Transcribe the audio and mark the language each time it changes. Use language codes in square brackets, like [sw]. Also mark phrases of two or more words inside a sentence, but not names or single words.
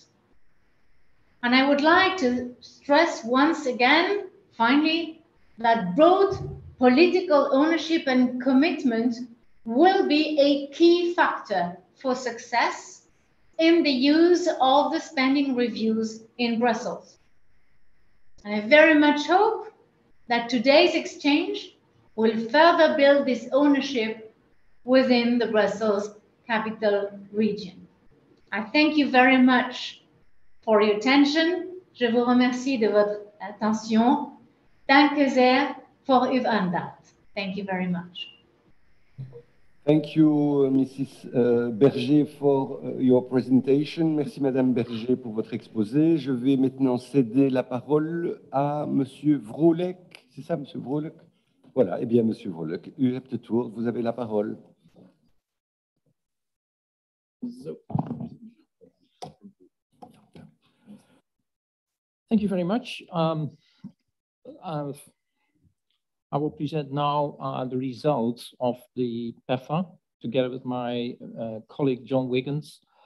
[en] And I would like to stress once again, finally, that broad political ownership and commitment will be a key factor for success in the use of the spending reviews in Brussels. And I very much hope that today's exchange will further build this ownership within the Brussels Capital Region. I thank you very much for your attention. [fr] Je vous remercie de votre attention. [de] Danke sehr für Ihr Andacht. [en] Thank you very much. Thank you, Mrs. Berger, for your presentation. [fr] Merci, Madame Berger, pour votre exposé. Je vais maintenant céder la parole à Monsieur Vrolijk. C'est ça, Monsieur Vrolijk? Voilà, eh bien, Monsieur Vrolijk, [nl] u hebt het woord. [fr] Vous avez la parole. [en] So. Thank you very much. I will present now the results of the PEFA together with my colleague John Wiggins.